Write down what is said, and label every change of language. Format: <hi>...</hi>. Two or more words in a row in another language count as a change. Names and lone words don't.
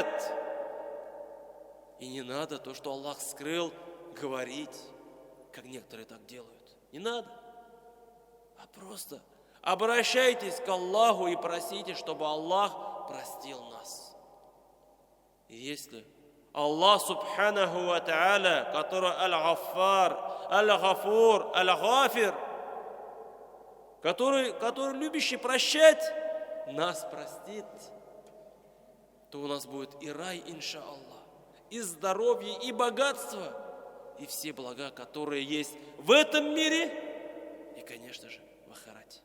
<ru>И не надо то, что Аллах скрыл, говорить, как некоторые так делают. Не надо. А просто обращайтесь к Аллаху и просите, чтобы Аллах простил нас. И если</ru> <ar>الله سبحانه وتعالى,</ar> <ru>который Аль-Гаффар, Аль-Гафур, Аль-Гафир, который любящий прощать, нас простит, то у нас будет и рай, иншааллах, и здоровье, и богатство, и все блага, которые есть в этом мире, и, конечно же, в ахирате.</ru>